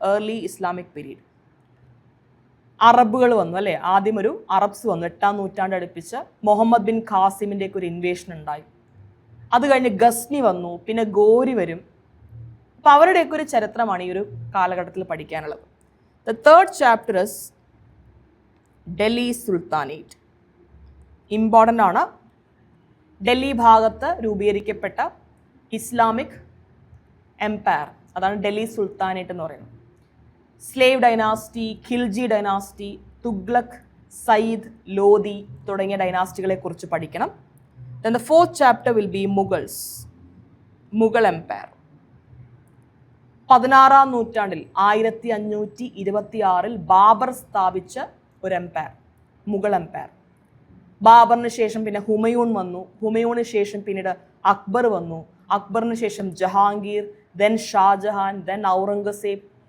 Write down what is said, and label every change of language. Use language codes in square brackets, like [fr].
[ml] Early Islamic period. അറബുകൾ വന്നു അല്ലേ, ആദ്യം ഒരു അറബ്സ് വന്നു. 8ാം നൂറ്റാണ്ട് അടുപ്പിച്ച് മുഹമ്മദ് ബിൻ ഖാസിമിൻ്റെയൊക്കെ ഒരു ഇൻവേഷൻ ഉണ്ടായി. അത് കഴിഞ്ഞ് ഗസ്നി വന്നു, പിന്നെ ഗോരി വരും. അപ്പോൾ അവരുടെയൊക്കെ ഒരു ചരിത്രമാണ് ഈ ഒരു കാലഘട്ടത്തിൽ പഠിക്കാനുള്ളത്. [en] The third chapter is Delhi Sultanate. [ml] Important ആണ്. ഡൽഹി ഭാഗത്ത് രൂപീകരിക്കപ്പെട്ട ഇസ്ലാമിക് എംപയർ, അതാണ് ഡൽഹി സുൽത്താനേറ്റ് എന്ന് പറയുന്നത്. Slave dynasty, Khilji dynasty, Tughlaq, Sayyid, Lodhi തുടങ്ങിയ ഡൈനാസ്റ്റികളെ കുറിച്ച് പഠിക്കണം. [en] Then the fourth chapter will be Mughals, Mughal empire. [ml] 16-ാം നൂറ്റാണ്ടിൽ 1526 ബാബർ സ്ഥാപിച്ച ഒരു എംപയർ, മുഗൾ എംപയർ. ബാബറിന് ശേഷം പിന്നെ ഹുമയൂൺ വന്നു, ഹുമയൂണിന് ശേഷം പിന്നീട് അക്ബർ വന്നു, അക്ബറിന് ശേഷം ജഹാംഗീർ, ദെൻ ഷാജഹാൻ, ദെൻ ഔറംഗസേബ്.